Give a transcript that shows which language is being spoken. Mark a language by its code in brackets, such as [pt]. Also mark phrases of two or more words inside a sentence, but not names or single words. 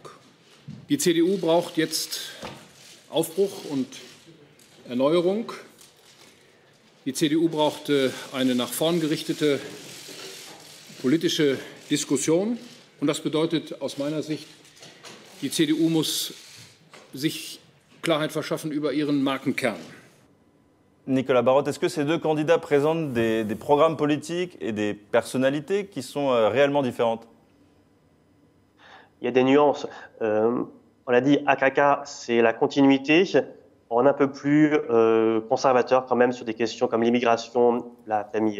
[de] Die CDU braucht jetzt Aufbruch und Erneuerung. Die CDU braucht eine nach vorn gerichtete politische Diskussion. Und das bedeutet aus meiner Sicht, die CDU muss sich Klarheit verschaffen über ihren Markenkern. [fr] Nicolas Barrot, est-ce que ces deux candidats présentent des programmes politiques et des personnalités qui sont réellement différentes? Il y a des nuances. On l'a dit, AKK, c'est la continuité, en un peu plus conservateur quand même sur des questions comme l'immigration, la famille.